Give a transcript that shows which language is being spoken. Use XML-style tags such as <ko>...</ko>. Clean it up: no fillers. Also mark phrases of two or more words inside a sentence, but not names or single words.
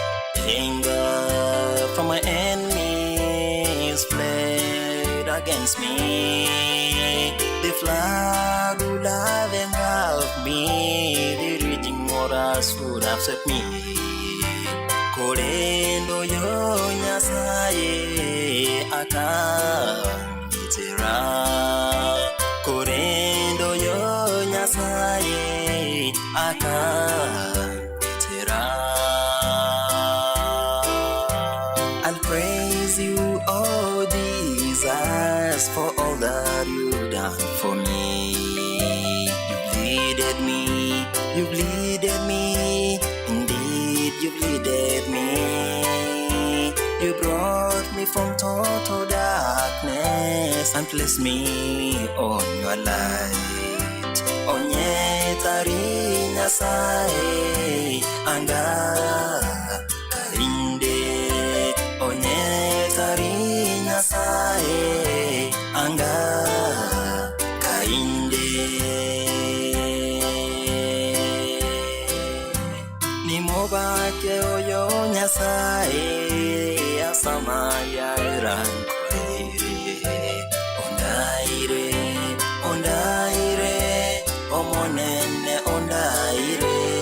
<en>Anger from my enemies fled against me. The flood would have engulfed me. The raging waters would have swept me.</en> <guz>Korendo yo nyasaye akangitera. Korendo yo nyasaye akangitera.</guz> <en>I'll praise you, oh Jesus, for all that you've done for me. You bleeded me, indeed you bleeded me. You brought me from total darkness and placed me on your light.</en> <guz>Onyetari nyasaye anga kainde. Onyetari nyasaye anga kainde. Nimobake oyo nyasaye asamaya irankoire ondaire ondaire omonene ondaire</guz>